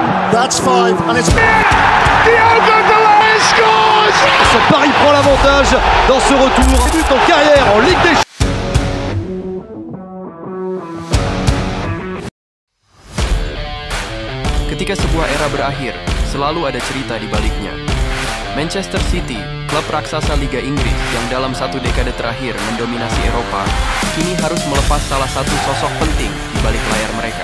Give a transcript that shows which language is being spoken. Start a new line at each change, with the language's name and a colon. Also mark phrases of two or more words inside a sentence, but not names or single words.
English: That's five, and it's... Diogo Dalot scores!
French: Paris prend l'avantage dans ce retour. Début en carrière en Ligue des Champions.
Indonesian: Ketika sebuah era berakhir, selalu ada cerita di baliknya. Manchester City, klub raksasa Liga Inggris yang dalam satu dekade terakhir mendominasi Eropa, kini harus melepas salah satu sosok penting di balik layar mereka.